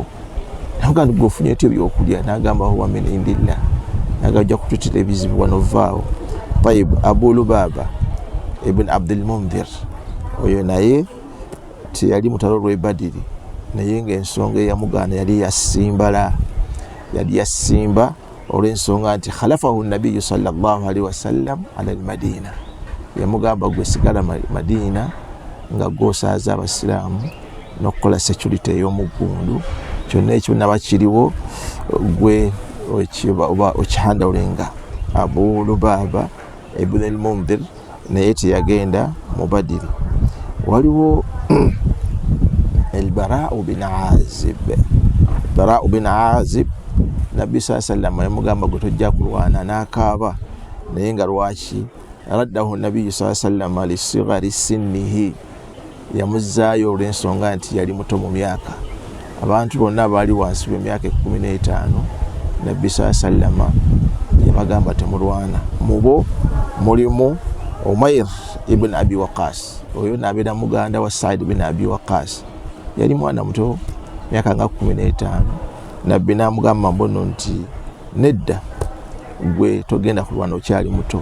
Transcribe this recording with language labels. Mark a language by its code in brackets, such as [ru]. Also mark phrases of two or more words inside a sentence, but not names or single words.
[lg] Nagamba nti gwofunye etyo ebyokulya? N'agamba [ar] هو من عند الله, [lg] n'agamba ojja kututira ebizibu wano vaawo. Tayib, Abu Lubaba ibn Abdul Mundhir, oyo naye teyali mutalo lw'e Badiri, naye ng'ensonga eyamugaana yali yasimba olw'ensonga nti [ar] خلفه النبي صلى الله عليه وسلم على المدينة, [lg] yamugamba gwe sigala Madina nga gwosaaza abasiraamu n'okukola security ey'omuggundu. Kyonna ekyo naba kiriwo gwe oba okihandaulenga. Abu Lubaba ibn al-Mundhir naye teyagenda mu Badiri. Waliwo al-Bara'u bin Azib. Bara'u bin Azib, Nabbi [ar] صلى الله عليه وسلم [lg] yamugamba gwe tojja kulwana, n'akaaba. Naye nga lwaki? [ar] رده النبي صلى الله عليه وسلم لصغر سنه, [lg] yamuzzaayo olw'ensonga nti yali muto mu myaka. Abantu bonna abaali wansi w'emyaka 15 Nabbi [ar] صلى الله عليه وسلم [lg] yabagamba temulwana. Mubo mulimu Umair ibn Abi Waqas, oyo n'abeera muganda wa Sa'id ibn Abi Waqas, yali mwana muto myaka nga 15. Nabbi n'amugamba mbono nti nedda, gwe togenda kulwana, okyali muto.